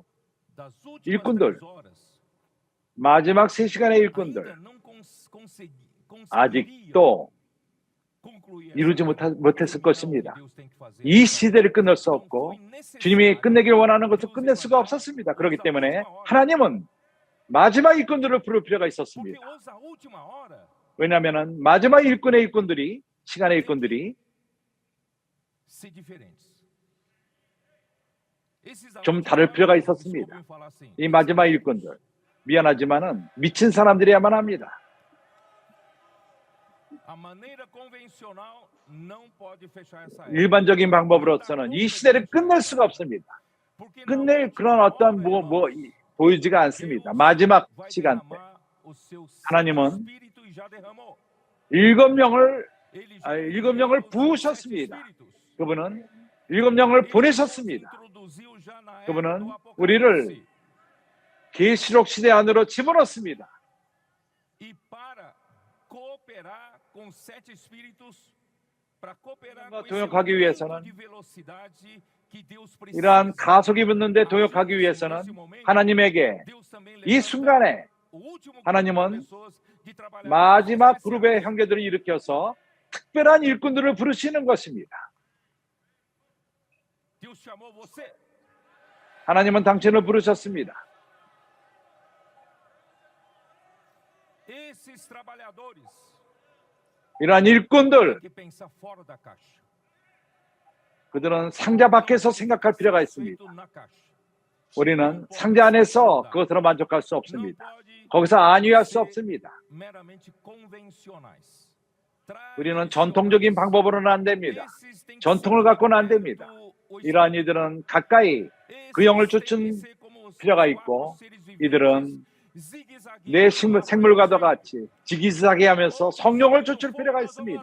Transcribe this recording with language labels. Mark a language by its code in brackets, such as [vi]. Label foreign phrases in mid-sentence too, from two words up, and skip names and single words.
[ko] 일꾼들, 마지막 3시간의 일꾼들, 아직도 이루지 못했을 것입니다. 이 시대를 끝낼 수 없고 주님이 끝내길 원하는 것을 끝낼 수가 없었습니다. 그렇기 때문에 하나님은 마지막 일꾼들을 부를 필요가 [pt] Porque [ko] 있었습니다. [pt] os a última hora [ko] 왜냐하면 마지막 일꾼의 일꾼들이, 시간의 일꾼들이 [pt] ser diferentes. Esses a [ko] 좀 [pt] última [ko] 다를 [pt] hora, [ko] 필요가 [pt] desculpem [ko] 있었습니다. [pt] falar assim, [ko] 이 마지막 일꾼들, 미안하지만은 미친 사람들이야만 합니다. [pt] a maneira convencional não pode fechar essa era. [ko] 일반적인 방법으로서는 이 시대를 끝낼 수가 없습니다. [pt] Porque na [ko] 끝낼 [pt] última [ko] 그런 어떤 [pt] hora, [ko] 보이지가 않습니다. 마지막 [pt] vai [ko] 시간 때 [pt] derramar o seu [ko] 하나님은 [pt] Espírito e já derramou. [ko] 일곱 영을 [pt] Ele já [ko] 일곱 [pt] enviou [ko] 영을 [pt] os seus [ko] 부으셨습니다. [pt] sete espíritos. [ko] 그분은 일곱 영을 [pt] Ele [ko] 보내셨습니다. [pt] nos introduziu já na era [ko] 그분은 [pt] do Apocalipse. [ko] 우리를 계시록 시대 안으로 집어넣습니다. [pt] E para cooperar com sete espíritos, para cooperar [ko] 뭔가 [pt] com esse [ko] 동역하기 [pt] aumento [ko] 위해서는 [pt] de velocidade que Deus [ko] 이러한 [pt] precisa. [ko] 가속이 붙는데 동역하기 위해서는 하나님에게 이 순간에 하나님은 마지막 그룹의 형제들을 일으켜서 특별한 일꾼들을 부르시는 것입니다. [pt] Deus chamou você. [ko] 하나님은 당신을 부르셨습니다. [pt] Esses trabalhadores [ko] 이러한 일꾼들, [pt] que pensar fora da caixa. [ko] 그들은 상자 밖에서 생각할 필요가 있습니다. [pt] Feito na caixa. [ko] 우리는 상자 안에서 그것으로 만족할 수 [pt] Não [ko] 없습니다. [pt] pode [ko] 거기서 안위할 수 [pt] ser [ko] 없습니다. [pt] meramente convencionais. [ko] 우리는 전통적인 방법으로는 안 됩니다. 전통을 갖고는 안 됩니다. 이러한 이들은 가까이 그 영을 쫓은 필요가 있고, 이들은 내 생물과도 같이 지기사기하면서 성령을 쫓을 필요가 있습니다.